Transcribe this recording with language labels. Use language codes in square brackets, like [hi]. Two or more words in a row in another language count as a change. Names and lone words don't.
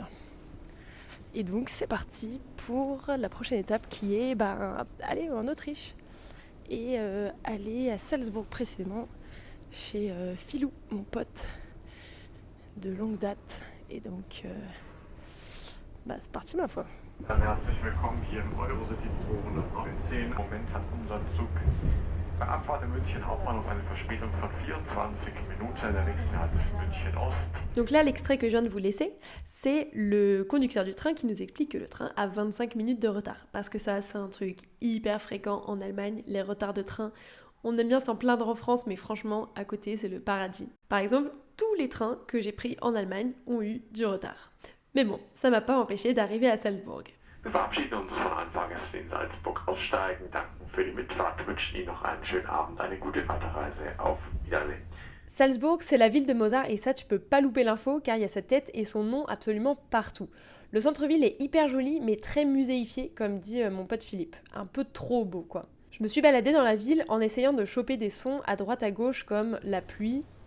[fr] Et donc c'est parti pour la prochaine étape qui est aller en Autriche et aller à Salzbourg précisément chez Philou, mon pote de longue date. Et donc c'est parti ma foi. [de] Herzlich willkommen hier im Eurocity 219. Im Moment hat unser Zug bei Abfahrt in München Hauptbahnhof eine Verspätung von 24 Minuten. Der nächste Halt ist München Ost. [fr] Donc là, l'extrait que je viens de vous laisser, c'est le conducteur du train qui nous explique que le train a 25 minutes de retard. Parce que ça, c'est un truc hyper fréquent en Allemagne, les retards de train. On aime bien s'en plaindre en France, mais franchement, à côté, c'est le paradis. Par exemple, tous les trains que j'ai pris en Allemagne ont eu du retard. Mais bon, ça m'a pas empêché d'arriver à Salzbourg. [de] Wir verabschieden uns von allen Fahrgästen in Salzburg aussteigen, danken für die Mitfahrt, wünschen Ihnen noch einen schönen Abend, eine gute Weiterreise. Auf Wiedersehen. [fr] Salzbourg, c'est la ville de Mozart et ça, tu peux pas louper l'info car il y a cette tête et son nom absolument partout. Le centre-ville est hyper joli mais très muséifié, comme dit mon pote Philippe. Un peu trop beau, quoi. Je me suis baladée dans la ville en essayant de choper des sons à droite à gauche comme la pluie.